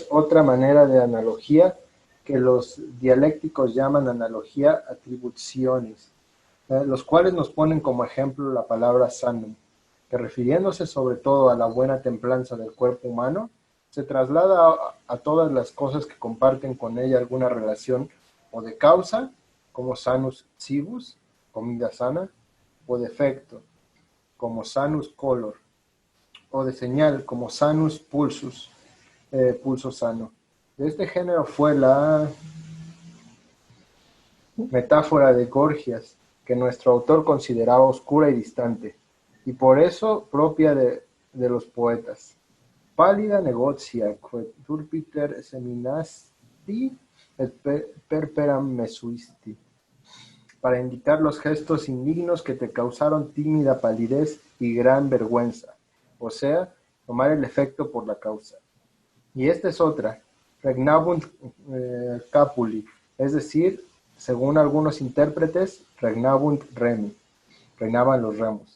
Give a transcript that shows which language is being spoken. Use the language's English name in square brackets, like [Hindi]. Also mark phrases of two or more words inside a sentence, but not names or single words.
[Spanish] es otra manera de analogía que los dialécticos llaman analogía atribuciones, los cuales nos ponen como ejemplo la palabra sanum, que refiriéndose sobre todo a la buena templanza del cuerpo humano, se traslada a todas las cosas que comparten con ella alguna relación o de causa, como [Latin] sanus cibus, [Spanish] comida sana, o de efecto, como [Latin] sanus color, [Spanish] o de señal, como [Latin] sanus pulsus, [Spanish] pulso sano. De este género fue la metáfora de Gorgias, que nuestro autor consideraba oscura y distante, y por eso propia de los poetas. [Latin] Pálida negotia, quod turpiter seminasti et perperam mesuisti, [Spanish] para indicar los gestos indignos que te causaron tímida palidez y gran vergüenza, o sea, tomar el efecto por la causa. Y esta es otra, [Latin] regnabunt capuli, [Spanish] es decir, según algunos intérpretes, [Latin] regnabunt remi, [Spanish] reinaban los remos.